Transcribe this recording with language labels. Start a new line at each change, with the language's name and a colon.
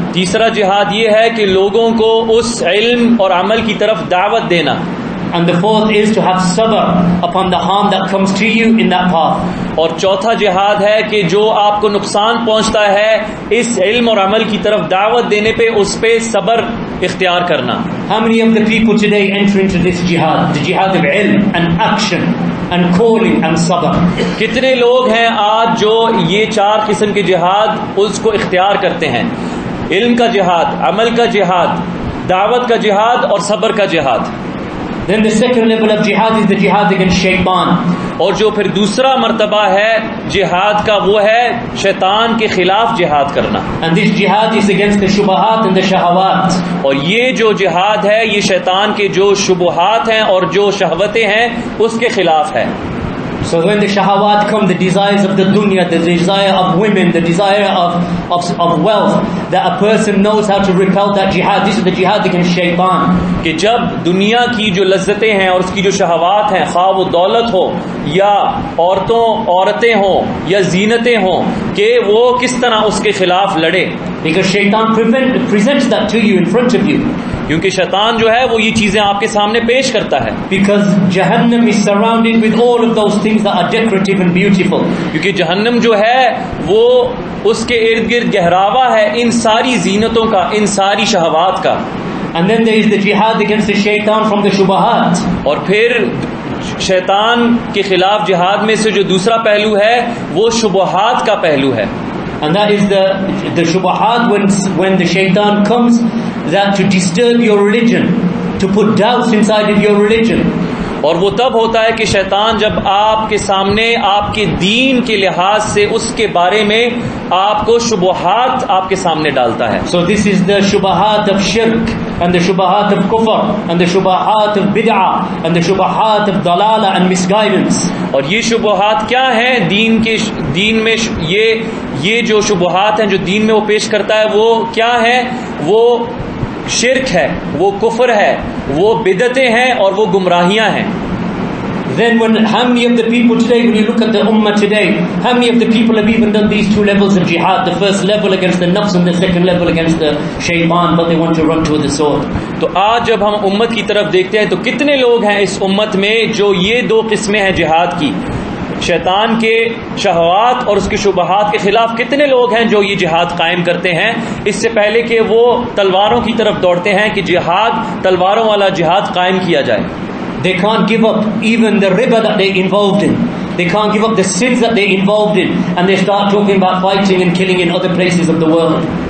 Urdu: تیسرا جہاد یہ ہے کہ لوگوں کو اس علم اور عمل کی طرف دعوت دینا.
English: And the fourth is to have sabr upon the harm that comes to you in that path.
Urdu: اور چوتھا جہاد ہے کہ جو آپ کو نقصان پہنچتا ہے اس علم اور عمل کی طرف دعوت دینے پہ اس پہ صبر اختیار کرنا.
English: How many of the people today enter into this jihad, the jihad of ilm and action and calling and sabr?
Urdu: کتنے لوگ ہیں آج جو یہ 4 قسم کے جہاد اس کو اختیار کرتے ہیں؟ علم کا جہاد، عمل کا جہاد، دعوت کا جہاد اور صبر کا جہاد.
English: Then the second level of jihad is the jihad against shaitan.
Urdu: اور جو پھر دوسرا مرتبہ ہے جہاد کا وہ ہے شیطان کے خلاف جہاد کرنا.
English: And this jihad is against the shubahat and the shahawat.
Urdu: اور یہ جو جہاد ہے یہ شیطان کے جو شبہات ہیں اور جو شہوتیں ہیں اس کے خلاف ہے.
English: So when the shahawat come, the desires of the dunya, the desire of women, the desire of wealth, that a person knows how to repel that jihad. This is the jihad against shaitan.
Urdu: کہ جب دنیا کی جو لذتیں ہیں اور اس کی جو شہوات ہیں، خواہ وہ دولت ہو یا عورتیں ہوں یا زینتیں ہوں، کہ وہ کس طرح اس کے خلاف لڑے.
English: Because shaitan presents that to you in front of you.
Urdu: کیونکہ شیطان جو ہے وہ یہ چیزیں آپ کے سامنے پیش کرتا ہے.
English: Because Jahannam is surrounded with all of those things that are decorative and beautiful.
Urdu: کیونکہ جہنم جو ہے وہ اس کے ارد گرد گہراوا ہے ان ساری زینتوں کا، ان ساری شہوات کا.
English: And then there is the jihad against the shaitan from the shubahat.
Urdu: اور پھر شیطان کے خلاف جہاد میں سے جو دوسرا پہلو ہے وہ شبہات کا پہلو ہے.
English: And that is the shubahat when the shaitan comes that to disturb your religion, to put doubts inside of your religion.
Urdu: اور وہ تب ہوتا ہے کہ شیطان جب آپ کے سامنے آپ کے دین کے لحاظ سے اس کے بارے میں آپ کو شبہات آپ کے سامنے ڈالتا ہے.
English: So this is the shubahat of shirk and the shubahat of kufr and the shubahat of bid'ah and the shubahat of dalala and misguidance.
Urdu: اور یہ شبہات کیا ہیں دین میں یہ جو شبہات ہیں جو دین میں وہ پیش کرتا ہے وہ کیا ہے؟ وہ شرک ہے، وہ کفر ہے، وہ بدعتیں ہیں اور وہ گمراہیاں ہیں.
English: Then how many of the people today, when you look at the ummah today, how many of the people have even done these 2 levels of jihad? The first level against the nafs and the second level against the shaitan, but they want to run to the sword.
Urdu: تو آج جب ہم امت کی طرف دیکھتے ہیں تو کتنے لوگ ہیں اس امت میں جو یہ 2 قسمیں ہیں جہاد کی، شیطان کے شہوات اور اس کے شبہات کے خلاف کتنے لوگ ہیں جو یہ جہاد قائم کرتے ہیں اس سے پہلے کہ وہ تلواروں کی طرف دوڑتے ہیں کہ جہاد تلواروں والا جہاد قائم کیا جائے.
English: They can't give up even the riba that they're involved in. They can't give up the sins that they're involved in, and they start talking about fighting and killing in other places of the world.